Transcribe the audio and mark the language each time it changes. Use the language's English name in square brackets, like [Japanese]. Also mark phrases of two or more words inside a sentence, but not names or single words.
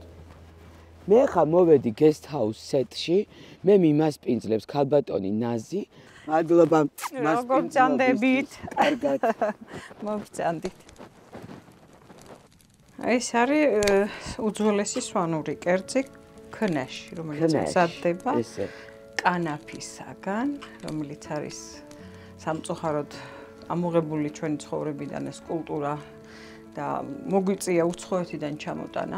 [Georgian] მე ხა მოვედი [English] guest house set- [Georgian] ში, მე მიმასპინძლებს ქალბატონი ნაზი. მადლობა მოგწანდებით. კარგად. მოგწანდით. ეს არის უძველესი სვანური კერძი ქნაში, რომელიც მზადდება კანაფისაგან, რომელიც არის სამწუხაროდ ამოღებული ჩვენი ცხოვრებიდან ეს კულტურა და მოგვიწია უცხოეთიდან ჩამოტანა.